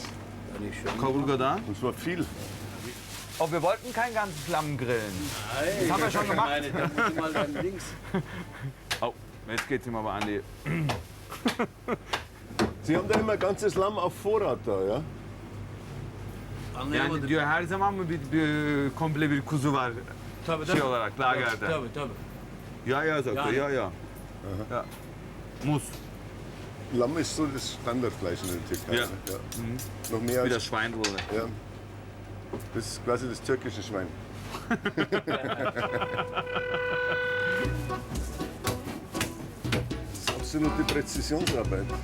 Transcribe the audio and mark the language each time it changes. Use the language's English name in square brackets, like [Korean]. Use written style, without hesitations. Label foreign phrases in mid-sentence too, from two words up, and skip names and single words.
[German] Kabulgada. Das war viel. Oh, wir wollten kein ganzes Lamm grillen. Das haben wir schon gemacht. Meine, da muss ich mal dann links. Oh, jetzt geht's ihm aber an die... Sie haben da immer ein ganzes Lamm auf Vorrat da, ja? [Turkish] Yani diyor her zaman mı bir komple bir kuzu var Tabii, şey olarak lagerde? Tabii, tabii. [German] Ja, sagt er, Ja. ja. Ja. Muss. Lamm ist so das Standardfleisch in der Türkei. Ja. Ne? Ja. Noch mehr Wie das als, Schwein oder? ja. Das ist quasi das türkische Schwein. Das ist absolute Präzisionsarbeit.